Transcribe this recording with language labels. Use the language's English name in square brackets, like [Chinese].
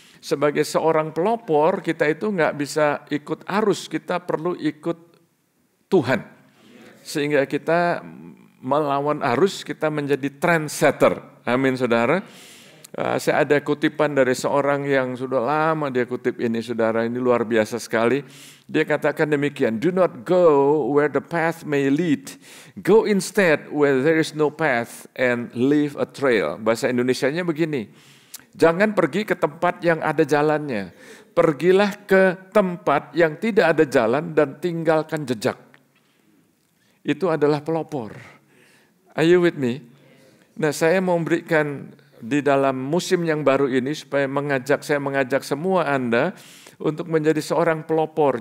[Indonesian] Sebagai seorang pelopor, kita itu nggak bisa ikut arus. Kita perlu ikut Tuhan, sehingga kita melawan arus, kita menjadi trendsetter. Amin saudara. Saya ada kutipan dari seorang yang sudah lama dia kutip ini saudara, ini luar biasa sekali. [English] Dia katakan demikian, do not go where the path may lead, go instead where there is no path and leave a trail. [Indonesian] Bahasa Indonesianya begini, jangan pergi ke tempat yang ada jalannya, pergilah ke tempat yang tidak ada jalan dan tinggalkan jejak. Itu adalah pelopor. [English] Are you with me? [Indonesian] Nah, saya mau memberikan di dalam musim yang baru ini supaya saya mengajak semua Anda untuk menjadi seorang pelopor.